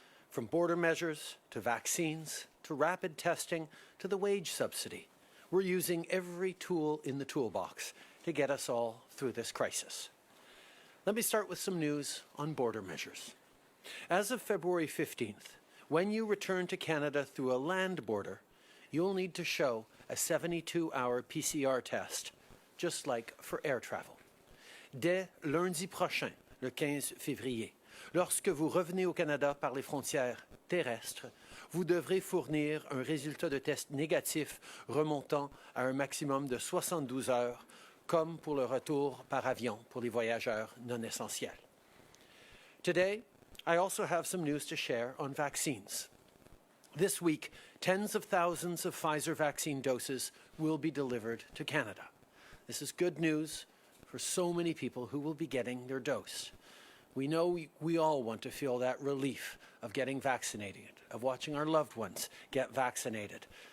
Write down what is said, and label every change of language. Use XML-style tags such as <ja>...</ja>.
<en>From border measures to vaccines to rapid testing to the wage subsidy, we're using every tool in the toolbox to get us all through this crisis. Let me start with some news on border measures. As of February 15th, when you return to Canada through a land border, you'll need to show a 72-hour PCR test, just like for air travel.</en> <fr>Dès lundi prochain, le 15 février, lorsque vous revenez au Canada par les frontières terrestres, vous devrez fournir un résultat de test négatif remontant à un maximum de 72 heures, comme pour le retour par avion pour les voyageurs non essentiels.</fr> <en>Today, I also have some news to share on vaccines. This week, tens of thousands of Pfizer vaccine doses will be delivered to Canada. This is good news for so many people who will be getting their dose. We know we all want to feel that relief of getting vaccinated, of watching our loved ones get vaccinated.</en>